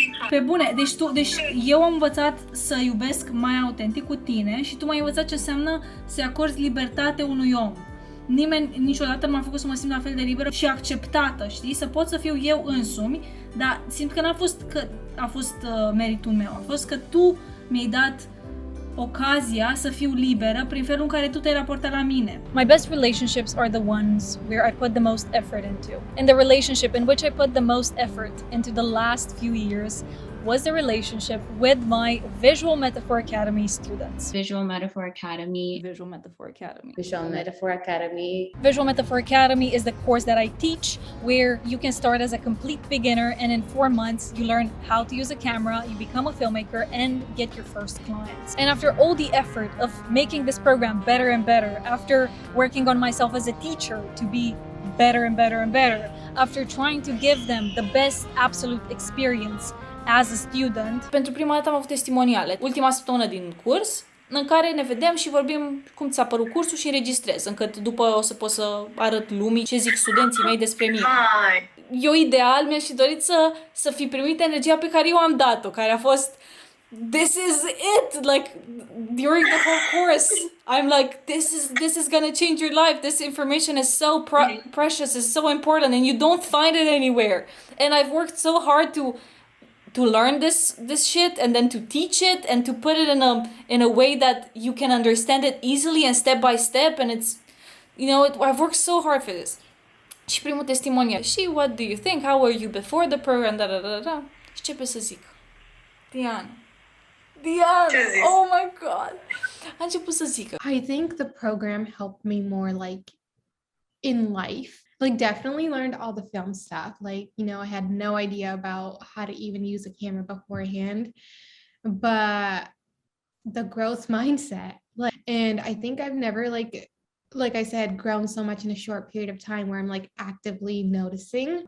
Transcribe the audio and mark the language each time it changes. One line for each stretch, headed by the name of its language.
Romanian: Pe bune, deci eu am învățat să iubesc mai autentic cu tine și tu m-ai învățat ce înseamnă să acorzi libertate unui om. Nimeni niciodată nu m-a făcut să mă simt la fel de liberă și acceptată, știi? Să pot să fiu eu însumi, dar simt că n-a fost că a fost meritul meu, a fost că tu mi-ai dat ocazia să fiu liberă prin felul în care tu te-ai raportat la mine.
English: My best relationships are the ones where I put the most effort into. And the relationship in which I put the most effort into the last few years was the relationship with my Visual Metaphor Academy students. Visual Metaphor Academy. Visual Metaphor Academy. Visual Metaphor Academy. Visual Metaphor Academy is the course that I teach where you can start as a complete beginner and in 4 months you learn how to use a camera, you become a filmmaker and get your first clients. And after all the effort of making this program better and better, after working on myself as a teacher to be better and better and better, after trying to give them the best absolute experience as a student.
Romanian: Pentru prima dată am avut testimoniale, ultima săptămână din curs, în care ne vedem și vorbim cum ți-a părut cursul și înregistrez, încât după o să pot să arăt lumii ce zic studenții mei despre mine. Eu ideal mi-aș fi dorit să fi primit energia pe care eu am dat-o, care a fost
English: this is it, like during the whole course I'm like this is gonna change your life, this information is so precious, is so important and you don't find it anywhere, and I've worked so hard to learn this shit and then to teach it and to put it in a way that you can understand it easily and step by step, and it's, you know, I've worked so hard for this.
Romanian: Și primul testimonial, și
English: what do you think, how were you before the program,
Romanian: da. Și ce pe să zic? Diana,
English: oh my god,
Romanian: a început să zică.
English: I think the program helped me more like in life. Like definitely learned all the film stuff. Like, you know, I had no idea about how to even use a camera beforehand, but the growth mindset, and I think I've never like I said, grown so much in a short period of time where I'm like actively noticing.